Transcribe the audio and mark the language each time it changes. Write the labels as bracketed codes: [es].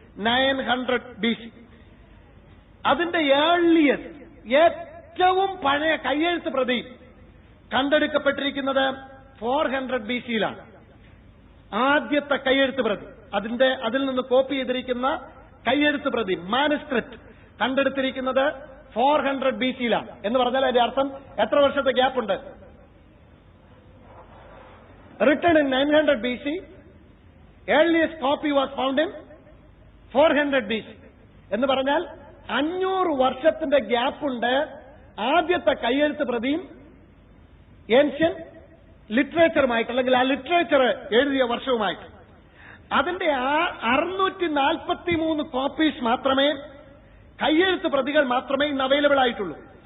[ml] 900 BC. അതിന്റെ earliest, ഏറ്റവും പഴയ കയ്യെഴുത്ത് പ്രതി കണ്ടെടുക്കപ്പെട്ടിരിക്കുന്നത് 400 BC-യിലാണ്. ആദ്യത്തെ കയ്യെഴുത്ത് പ്രതി, അതിൽ നിന്ന് കോപ്പി ചെയ്തിരിക്കുന്ന കയ്യെഴുത്ത് പ്രതി, മാനുസ്ക്രിപ്റ്റ് കണ്ടെടുത്തിരിക്കുന്നത് 400 BC-യിലാണ്. എന്ന് പറഞ്ഞാൽ അതിന്റെ അർത്ഥം എത്ര വർഷത്തെ ഗ്യാപ്പ് ഉണ്ട്? [en] Written in 900 BC, earliest copy was found in 400 BC. [ml] എന്ന് പറഞ്ഞാൽ 500 വർഷത്തിന്റെ ഗ്യാപ്പുണ്ട് ആദ്യത്തെ കയ്യെഴുത്ത് പ്രതിയും ഏൻഷ്യൻ ലിറ്ററേച്ചറുമായിട്ട് അല്ലെങ്കിൽ ആ ലിറ്ററേച്ചർ എഴുതിയ വർഷവുമായിട്ട് അതിന്റെ 643 കോപ്പീസ് മാത്രമേ, കയ്യെഴുത്ത് പ്രതികൾ മാത്രമേ ഇന്ന് അവൈലബിൾ ആയിട്ടുള്ളൂ.